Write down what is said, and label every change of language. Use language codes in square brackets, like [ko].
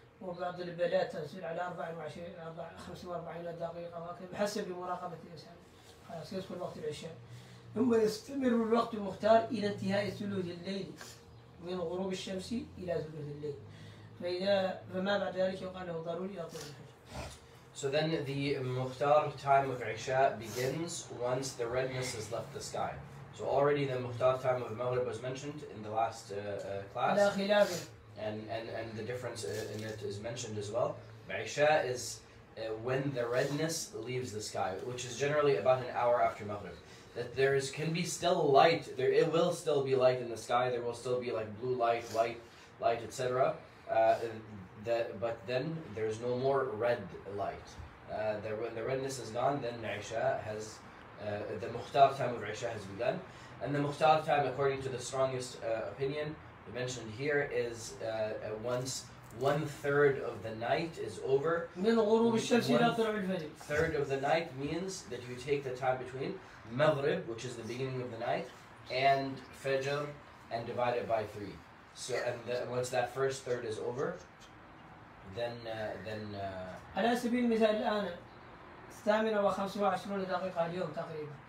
[ar] وبعض البلاد تزول على 45 دقيقة وهكذا بحسب مراقبة الإنسان. خلاص يدخل وقت العشاء. ثم يستمر الوقت المختار إلى انتهاء ثلث الليل من غروب الشمس إلى ثلث الليل. فما بعد ذلك يقال له ضروري يطلع الفجر. [en] So then the Mukhtar time of Isha begins once the redness has left the sky. So already the Mukhtar time of Maghrib was mentioned in the last class. And the difference in it is mentioned as well. Isha is when the redness leaves the sky, which is generally about an hour after Maghrib. That can be still light, it will still be light in the sky, there will still be like blue light, white light, etc. But then there's no more red light. When the redness is gone, then Isha has, the Mukhtar time of Isha has begun. And the Mukhtar time, according to the strongest opinion mentioned here, is once 1/3 of the night is over. 1/3 of the night means that you take the time between Maghrib, which is the beginning of the night, and Fajr, and divide it by 3. So, once that first third is over, then [ar] على سبيل المثال الآن 8:25 دقيقة اليوم تقريبا.